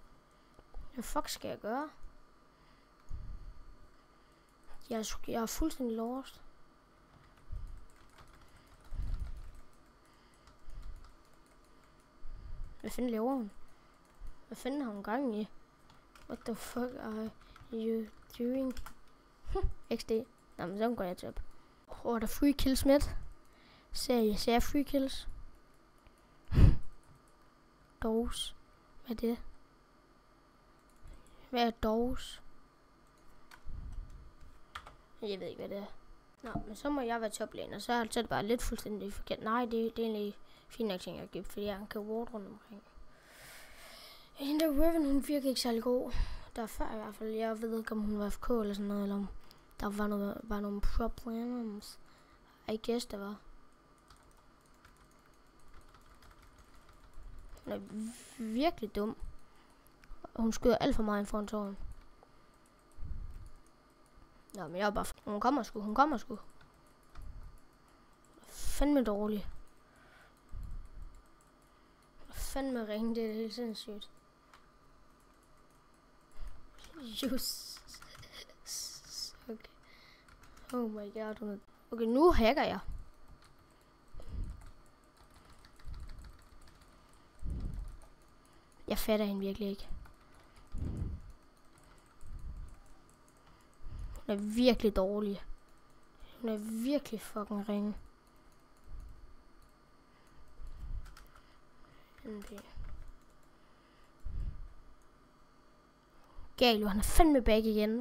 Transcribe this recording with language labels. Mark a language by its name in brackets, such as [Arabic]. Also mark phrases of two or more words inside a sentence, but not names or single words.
[Danish] Hvad fuck skal jeg gøre? Jeg er fuldstændig [English] lost. [Danish] Hvad fanden laver hun? Hvad fanden har hun gang i? [English] What the fuck are you doing? XD. [Danish] Nå, men så går jeg til op. Der er [English] free kills [Danish] med. Ser jeg [English] free kills? [Danish] Dogs. Hvad er det? Hvad er dogs? Jeg ved ikke, hvad det er. Nå, men så må jeg være toplane, og så er det bare lidt fuldstændig forkert. Nej, det er egentlig fint nok ting at give, fordi jeg kan ward rundt omkring. Hende der Riven, hun virker ikke særlig god. Der er før i hvert fald. Jeg ved ikke, om hun var FK eller sådan noget, eller om der var [English] nogle problems. I guess, [Danish] der var. Hun er virkelig dum. Og hun skyder alt for meget ind foran tårn. Nå, men jeg er bare... Hun kommer sgu. Fandme dårlig. Fandme ringe, det er helt sindssygt. [English] Just. Okay. Oh my god. [Danish] Okay, nu hacker jeg. Jeg fatter hende virkelig ikke. Hun er virkelig dårlig. Hun er virkelig fucking ringe. Galio, han er fandme back igen.